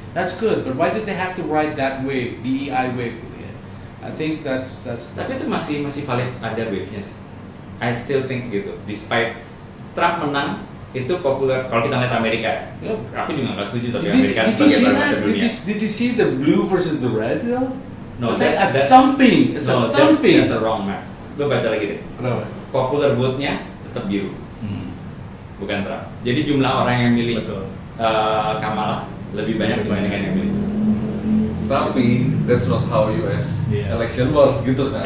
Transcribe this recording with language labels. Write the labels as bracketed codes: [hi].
[en] That's good, but why did they have to ride that wave, DEI wave [id] gitu ya? [en] I think that's. [id] Tapi itu masih valid, ada wave-nya sih. [en] I still think [id] gitu. Despite Trump menang, itu populer. Kalau kita lihat Amerika, aku juga nggak setuju tapi Amerika sebagai bagian dunia. [en] Did you see the blue versus the red? No, It's that's a thumping. It's a thumping. That's a wrong map. [id] Lo baca lagi deh. Kenapa? Popular vote-nya tetap biru, bukan Trump. Jadi jumlah orang yang milih Kamala lebih banyak dibandingkan yang milih Trump. Tapi [en] that's not how US election works [id] gitu kan.